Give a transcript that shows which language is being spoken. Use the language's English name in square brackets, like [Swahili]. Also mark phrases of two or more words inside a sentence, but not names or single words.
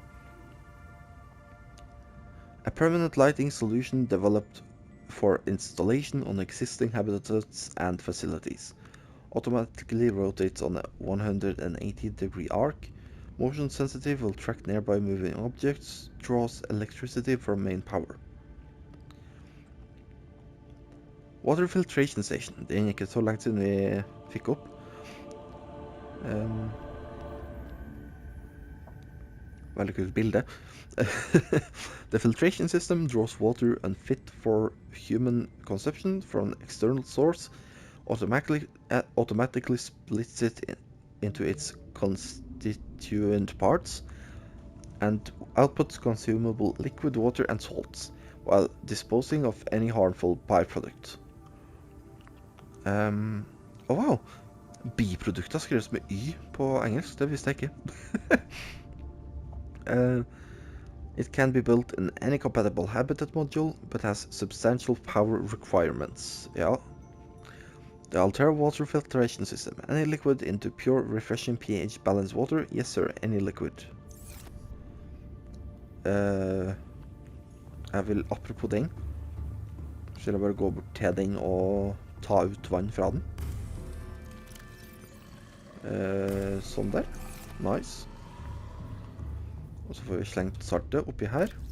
[English] A permanent lighting solution developed for installation on existing habitats and facilities. Automatically rotates on a 180-degree arc. Motion sensitive, will track nearby moving objects. Draws electricity from main power. Water filtration station. [Norwegian] Det er ikke så langt siden vi fikk opp. Veldig kult bilde. [English] The filtration system draws water unfit for human consumption from an external source, automatically splits it into its constituent parts, and outputs consumable liquid water and salts, while disposing of any harmful byproduct. Oh wow! [Norwegian] Biprodukter skrives med Y på engelsk, det visste jeg ikke. [English] It can be built in any compatible habitat module, but has substantial power requirements. Yeah. The Altera water filtration system. Any liquid into pure, refreshing pH balanced water? Yes sir, any liquid. [Norwegian] Jeg vil, apropos den, så vil jeg bare gå bort til den og ta ut vann fra den. Sånn der. Nice. Og så får vi slengt saltet oppi her.